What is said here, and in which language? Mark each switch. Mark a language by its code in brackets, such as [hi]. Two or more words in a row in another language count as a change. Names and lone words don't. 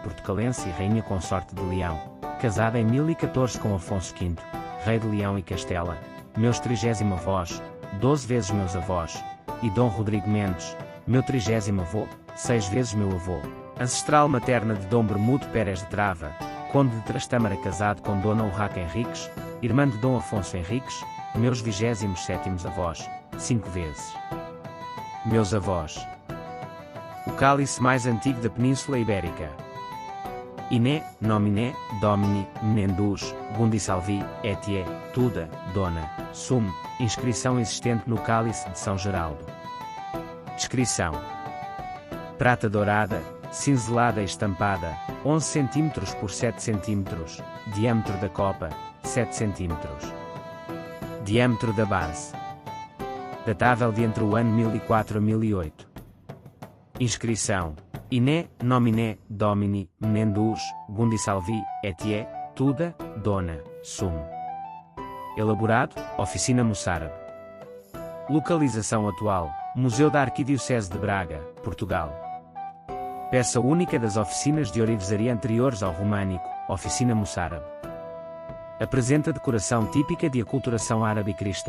[pt] portucalense e rainha consorte de Leão, casada em 1014 com Afonso V, rei de Leão e Castela, meus 30º avós, 12 vezes meus avós, e Dom Rodrigo Mendes, meu 30º avô, 6 vezes meu avô, ancestral materna de Dom Bermudo Pérez de Trava, conde de Trastâmara casado com Dona Urraca Henriques, irmã de Dom Afonso Henriques, meus 27º avós, 5 vezes. Meus avós. O cálice mais antigo da Península Ibérica. [la] Iné, nominé, domini, menendus, gundisalvi, etie, tuda, dona, sum, [pt] inscrição existente no cálice de São Geraldo. Descrição. Prata dourada, cinzelada e estampada, 11 cm por 7 cm, diâmetro da copa, 7 cm. Diâmetro da base. Datável de entre o ano 1004 a 1008. Inscrição. [la] Iné, nominé, domini, menendus, gundisalvi, etie, tuda, dona, sum. [pt] Elaborado, Oficina Moçárabe. Localização atual, Museu da Arquidiocese de Braga, Portugal. Peça única das oficinas de orivesaria anteriores ao românico, Oficina Moçárabe. Apresenta decoração típica de aculturação árabe e cristã.